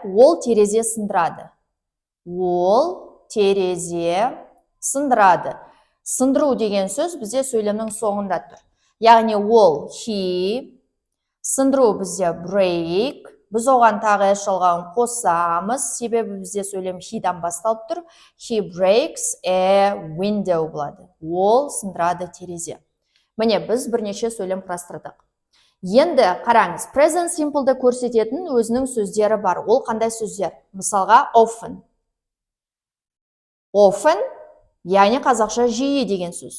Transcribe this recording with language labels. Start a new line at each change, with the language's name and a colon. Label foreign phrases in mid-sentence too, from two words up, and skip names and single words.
Kazakh: Ол терезе сындырады. Ол терезе сындырады. Сындыру деген сөз бізде сөйлемнің соңында тұр. Яғни ол he, сындыру бізде break. Біз оған тағы s жалғауын қосамыз. Себебі бізде сөйлем he-дан басталып тұр.
English: He breaks a window болады.
Kazakh: Ол сындырады терезе. Міне, біз бірнеше сөйлем құрастырдық. Енді қараңыз,
English: present simple'ды
Kazakh: көрсететін өзінің сөздері бар. Ол қандай сөздер? Мысалға, often. Often, яғни қазақша жиі деген сөз.